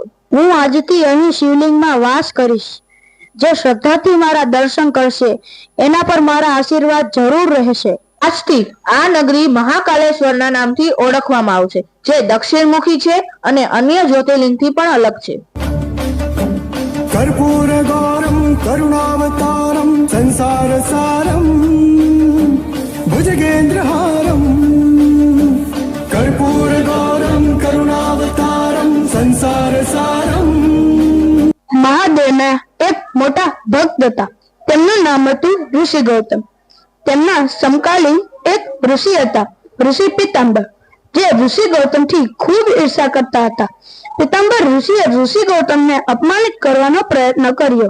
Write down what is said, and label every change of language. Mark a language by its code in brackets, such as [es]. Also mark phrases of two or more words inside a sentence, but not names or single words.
[gu] હું આજથી અહીં શિવલિંગમાં વાસ કરીશ. જે શ્રદ્ધાથી મારા દર્શન કરશે એના પર મારા આશીર્વાદ જરૂર રહેશે. આજથી આ નગરી મહાકાલેશ્વરના નામથી ઓળખવામાં આવશે, જે દક્ષિણમુખી છે અને અન્ય જ્યોતિર્લિંગથી પણ અલગ છે. [sa] कर्पूर गौरम करुणावतारम संसार सारम भुजगेंद्रहारम. कर्पूर गौरम करुणावतारम संसार सारम. [gu] મહાદેવના એક મોટા ભક્ત હતા. તેમનું નામ હતું ઋષિ ગૌતમ. તેમના સમકાલીન એક ઋષિ હતા, ઋષિ પિતાંબર, જે ઋષિ ગૌતમ થી ખૂબ ઈર્ષા કરતા હતા. પિતાંબર ઋષિએ ઋષિ ગૌતમને અપમાનિત કરવાનો પ્રયત્ન કર્યો.